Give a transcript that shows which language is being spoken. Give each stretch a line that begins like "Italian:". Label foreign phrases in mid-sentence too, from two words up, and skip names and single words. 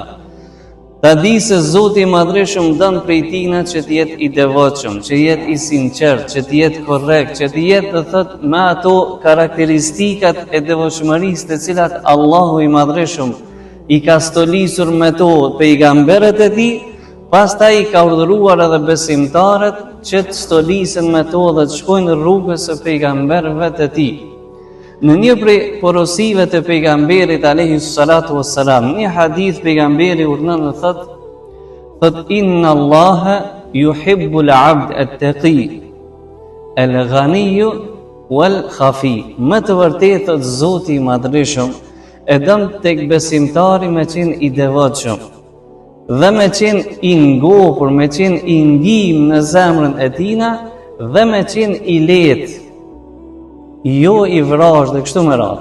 Albanian: Ta di se Zoti i Madhreshëm dën prej tina që të jetë i devotshëm, që jetë i sinqert, që të jetë korrekt, që të jetë të thot me ato karakteristikat e devotshmërisë të cilat Allahu i Madhreshëm i ka stolisur me to pejgamberët e tij, pastaj i ka urdhëruar edhe besimtarët që të stolisen me to dhe të shkojnë rrugës së pejgamberëve të tij. Në një prej porosive të pejgamberit
Arabic: عليه الصلاة والسلام,
Albanian: një hadith pejgamberi urdhënon dhe thot
Arabic: إن الله يحب العبد التقي الغني الخفي.
Albanian: Më të vërtetë thot Zoti i Madhreshëm e don tek besimtari me qenë i devotshëm dhe me qenë i ngopur, me qenë i ngim në zemrën e tina dhe me qenë i lehtë, jo i vrasë dhe kështu me radhë.